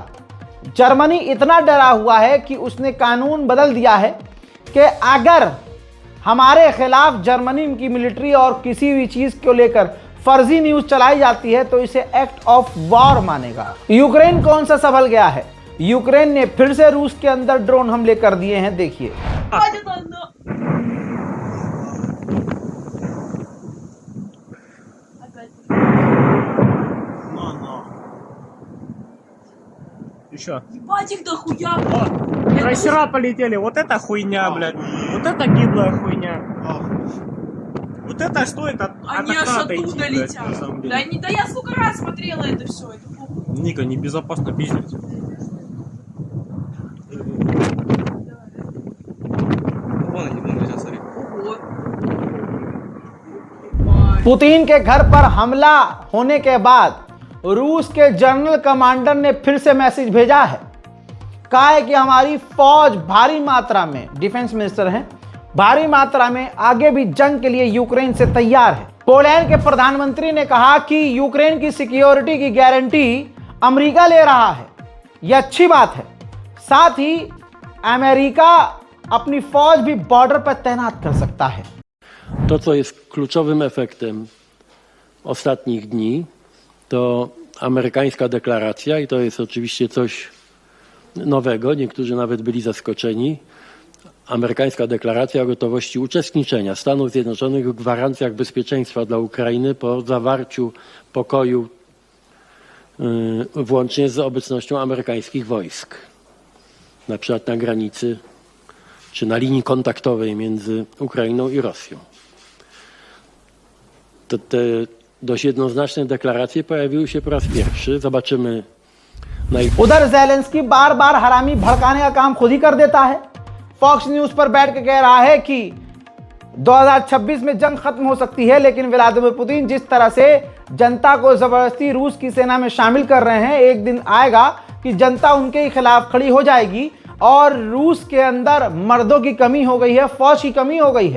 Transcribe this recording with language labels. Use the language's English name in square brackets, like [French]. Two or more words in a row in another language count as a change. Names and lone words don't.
[Hindi] जर्मनी इतना डरा हुआ है कि उसने कानून बदल दिया है कि अगर हमारे खिलाफ जर्मनी की मिलिट्री और किसी भी चीज को लेकर फर्जी न्यूज चलाई जाती है तो इसे [English] act of war [Hindi] मानेगा। यूक्रेन कौन सा संभल गया है? यूक्रेन ने फिर से रूस के अंदर ड्रोन हमले कर दिए हैं। देखिए, [Russian] Еще. Ебать их дохуя! Крейсера полетели. Вот это хуйня, блядь. Вот это гиблая хуйня. Вот это стоит от Они аж окна оттуда отойти, блядь, на летят. самом деле. Да я сколько раз смотрела это все. Это похуй. Ника, небезопасно пиздить. Вон они, вон летят, смотри. Вот. [Hindi] पुतिन के घर पर हमला होने के बाद रूस के [English] general commander [Hindi] ने फिर से मैसेज भेजा है। कहा है कि हमारी फौज भारी मात्रा में, [English] defence minister [Hindi] हैं, भारी मात्रा में आगे भी जंग के लिए यूक्रेन से तैयार है। पोलैंड के प्रधानमंत्री ने कहा कि यूक्रेन की सिक्योरिटी की गारंटी अमेरिका ले रहा है। यह अच्छी बात है। साथ ही अमेरिका अपनी फौज भी बॉर्डर पर तैनात कर सकता है। [Polish] To, co jest kluczowym efektem ostatnich dni, to amerykańska deklaracja, i to jest oczywiście coś nowego, niektórzy nawet byli zaskoczeni. Amerykańska deklaracja o gotowości uczestniczenia Stanów Zjednoczonych w gwarancjach bezpieczeństwa dla Ukrainy po zawarciu pokoju, włącznie z obecnością amerykańskich wojsk, na przykład na granicy czy na linii kontaktowej między Ukrainą i Rosją. Te dość jednoznaczne deklaracje pojawiły się po raz pierwszy. Zobaczymy na ich... [Hindi] उधर ज़ेलेंस्की बार बार हरामी भड़काने का काम खुद ही कर देता है। फॉक्स न्यूज पर बैठ के कह रहा है कि 2026 में जंग खत्म हो सकती है, लेकिन व्लादिमीर पुतिन जिस तरह से जनता को जबरदस्ती रूस की सेना में शामिल कर रहे हैं, एक दिन आएगा कि जनता उनके ही खिलाफ खड़ी हो जाएगी और रूस के अंदर मर्दों की कमी हो गई है, फौज की कमी हो गई है।